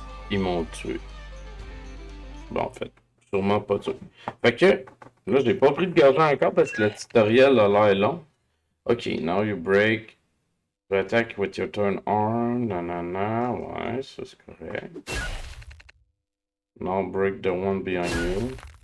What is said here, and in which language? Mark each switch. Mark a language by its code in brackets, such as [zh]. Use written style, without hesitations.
[fr] Ils m'ont tué. Bon, en fait, sûrement pas tué. Fait que, là, j'ai pas pris de gorgée encore parce que le tutoriel a l'air long. [en] Ok, now you break. You attack with your turn arm. [fr] Nanana, ouais, ça c'est correct. [en] Now break the one behind you.